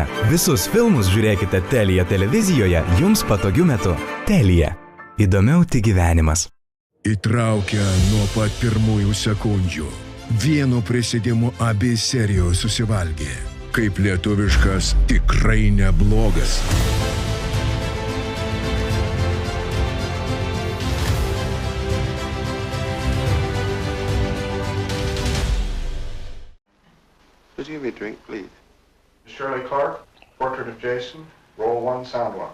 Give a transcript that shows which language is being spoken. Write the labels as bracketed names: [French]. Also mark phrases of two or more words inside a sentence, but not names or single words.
[Lithuanian] Visus filmus žiūrėkite Telia televizijoje jums patogiu metu. Telia. Įdomiau tik gyvenimas. Įtraukia nuo pat pirmųjų sekundžių. Vienu prisėdimu abi serijos susivalgė. Kaip lietuviškas tikrai neblogas. [English] Could you give me a drink, please? Shirley Clark, Portrait of Jason, roll 1, sound 1.